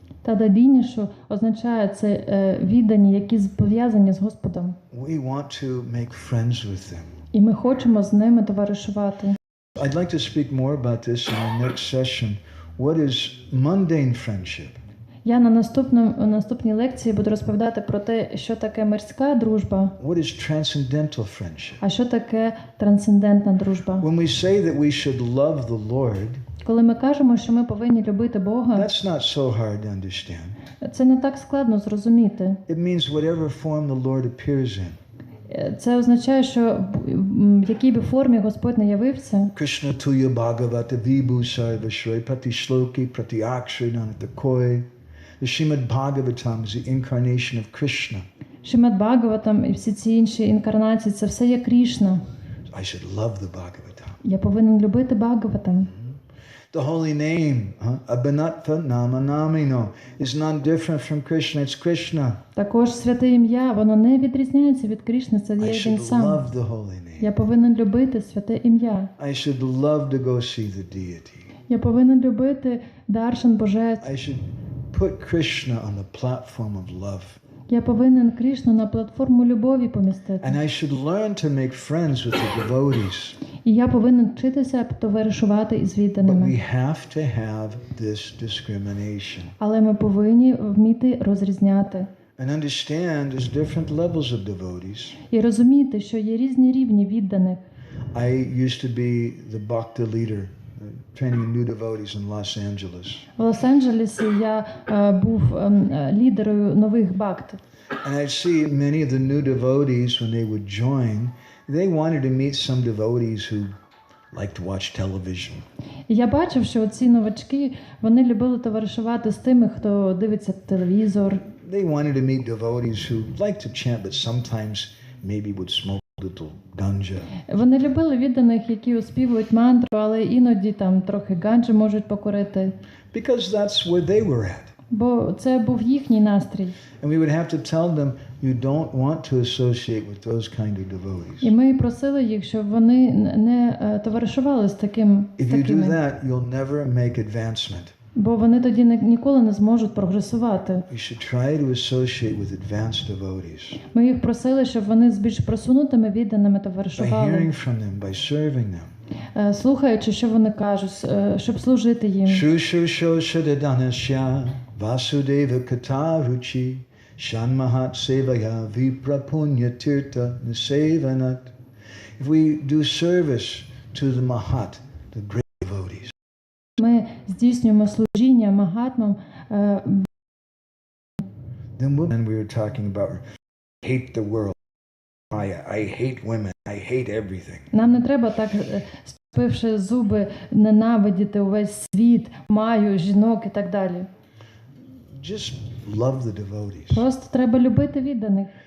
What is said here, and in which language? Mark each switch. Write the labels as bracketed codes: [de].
[uk] Тададінішу означає це віддані, які пов'язані з Господом. [en] We want to make friends with them. [uk] І ми хочемо з ними товаришувати. [en] I'd like to speak more about this in our next session. What is mundane friendship? [uk] Я на наступній лекції буду розповідати про те, що таке мирська дружба, [en] What is transcendental friendship? [uk] а що таке трансцендентна дружба. [en] When we say that we should love the Lord, [uk] Коли ми кажемо, що ми повинні любити Бога, [en] that's not so hard to understand. [uk] це не так складно зрозуміти. [en] It means whatever form the Lord appears in. [uk] Це означає, що в якій би формі Господь не явився, [sa] Krishna tuya bhagavata vibhu sarva shray prati shloki prati akshrinanata koi. [en] The Srimad Bhagavatam is the incarnation of Krishna. [uk] Шримад Бхагаватам і всі ці інші інкарнації, це все є Крішна. [en] I should love the Bhagavatam. [uk] Я повинен любити Бхагаватам. [en] The holy name, [sa] Abhinatva Nama Namino, [en] is not different from Krishna, it's Krishna. [uk] Також святе ім'я, воно не відрізняється від Крішни, це [en] I [uk] є він [en] should [uk] сам. [en] love the holy name. [uk] Я повинен любити святе ім'я. [en] I should love to go see the deity. [uk] Я повинен любити даршан Божець. [en] I should put Krishna on the platform of love. [uk] Я повинен Кришну на платформу любові помістити. [en] And I should learn to make friends with the devotees. [uk] І я повинен вчитися товаришувати із [en] But [uk] відданими. [en] we have to have this discrimination. [uk] Але ми повинні вміти розрізняти. [en] And understand there's different levels of devotees. [uk] І розуміти, що є різні рівні відданих. [en] I used to be the Bhakta leader, training new devotees in Los Angeles. [uk] В Лос-Анджелесі я був лідерою нових бхакт. [en] And I'd see many of the new devotees when they would join, they wanted to meet some devotees who liked to watch television. [uk] І я бачив, що ці новачки, вони любили товаришувати з тими, хто дивиться телевізор. [en] They wanted to meet devotees who liked to chant, but sometimes maybe would smoke a little ganja. [uk] Вони любили відданих, які оспівують мантру, але іноді там трохи ганджі можуть покурити. [en] Because that's where they were at. [uk] Бо це був їхній настрій. [en] And we would have to tell them, you don't want to associate with those kind of devotees. [uk] І ми просили їх, щоб вони не товаришували з такими. [en] If you do that, you'll never make advancement. [uk] Бо вони тоді ніколи не зможуть прогресувати. [en] We should try to associate with advanced devotees. [uk] Ми їх просили, щоб вони з більш просунутими відданими [en] By [uk] товаришували. [en] hearing from them, by serving them. [uk] Слухаючи, що вони кажуть, щоб служити їм. [sa] Shushushoshadanasya Vasudeva Kataruchi Shanmahat Sevaya Viprapunya Tirtha Nisevanat. [en] If we do service to the Mahat, the great devotees. [uk] Ми здійснюємо служіння магатмам. [en] Then we were talking about hate the world. I hate women. I hate everything. [uk] Нам не треба так, спивши зуби, ненавидіти увесь світ, маю, жінок і так далі. [en] Just love the devotees. [uk] Просто треба любити відданих.